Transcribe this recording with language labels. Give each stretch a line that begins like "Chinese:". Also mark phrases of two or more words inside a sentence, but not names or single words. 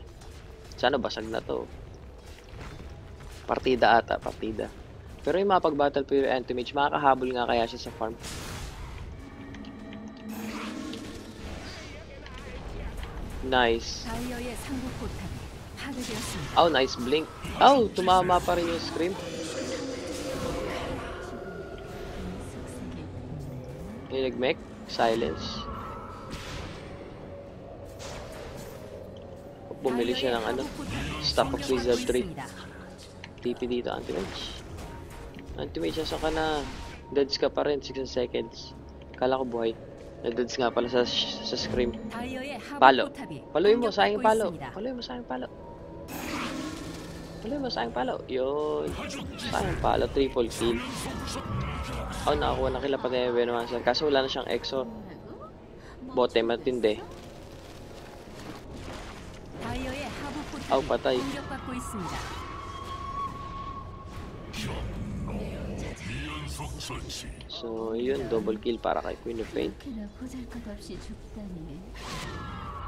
Filipino: Sana basag na to. Partida ata, partida. Pero yung mapag-battle Fury Anti-Mage, makakahabol nga kaya siya sa farm.
English: Nice.
Korean: 다이어의 상부 포탑이 파괴되었습니다.
English: Oh, nice blink.
Filipino: Oh, tumama pa rin yung scream. Yung nag-mech. Silence. Bumili siya ng ano. Staff of Wizardry. TP dito, anti-mage. Anti-mage, nasa ka na. Dodge ka pa rin, 6 seconds. Kala ko buhay. Na-dodge nga pala sa scream.
Korean: 다이어의 하부
Filipino: Palo.
Korean: 포탑이
Filipino: Paluin mo, sayang
Korean: 공격받고
Filipino: palo.
Korean: 있습니다.
Filipino: Paluin mo, sayang palo. Paluin mo, sayang palo. Yun. Sayang palo,
English: triple kill.
Filipino: Oh, nakakuha na kila pati yung Venomancer. Kaso wala na siyang exo. Bote, matindi.
Korean: 다이어의 하부 아우, 포탑이
Filipino: patay.
Korean: 공격받고 있습니다.
Filipino: So, yun.
English: Double kill
Filipino: para kay Queen of Pain.
Korean: 그렇게나 보잘것없이 죽다니.